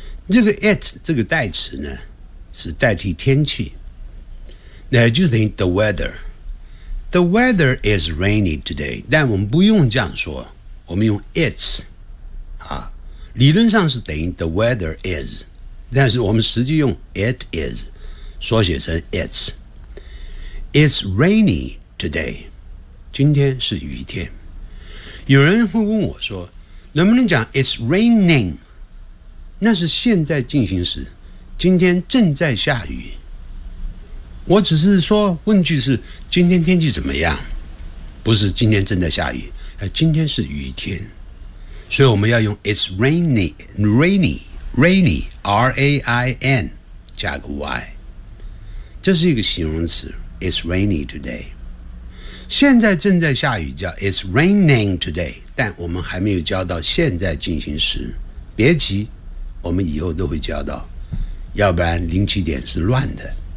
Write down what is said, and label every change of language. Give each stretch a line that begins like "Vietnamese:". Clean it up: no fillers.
Chinese: 这个 it 这个代词呢，是代替天气，那就等于 the weather。 The weather is rainy today，但我们不用这样说，我们用 it's，啊，理论上是等于 the weather is，但是我们实际用 it is，缩写成 it's。
English: It's rainy today，今天是雨天。
Chinese: 有人会问我说，能不能讲 it's raining？那是现在进行时，今天正在下雨。我只是说问句是今天天气怎么样，不是今天正在下雨，今天是雨天，所以我们要用 it's rainy rainy rainy r a i n 加个 y， 这是一个形容词 it's rainy today，现在正在下雨叫 it's raining today，但我们还没有教到现在进行时，别急，我们以后都会教到，要不然零起点是乱的。